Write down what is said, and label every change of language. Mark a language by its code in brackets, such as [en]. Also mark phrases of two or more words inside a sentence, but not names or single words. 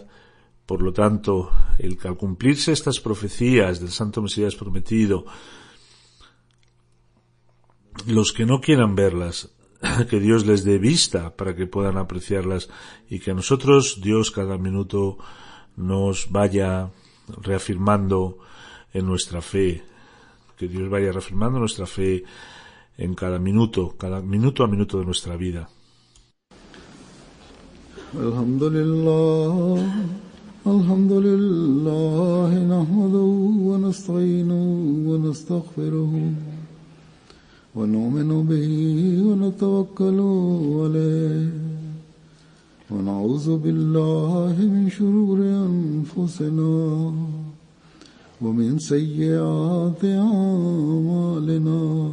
[es] Por lo tanto, al cumplirse estas profecías del Santo Mesías prometido, los que no quieran verlas, que Dios les dé vista para que puedan apreciarlas y que a nosotros Dios cada minuto nos vaya reafirmando en nuestra fe. Que Dios vaya reafirmando nuestra fe en cada minuto a minuto de nuestra vida. [ar] الحمد لله، نحمده ونستعينه ونستغفره ونؤمن به ونتوكل عليه ونعوذ بالله من شرور أنفسنا ومن سيئات أعمالنا.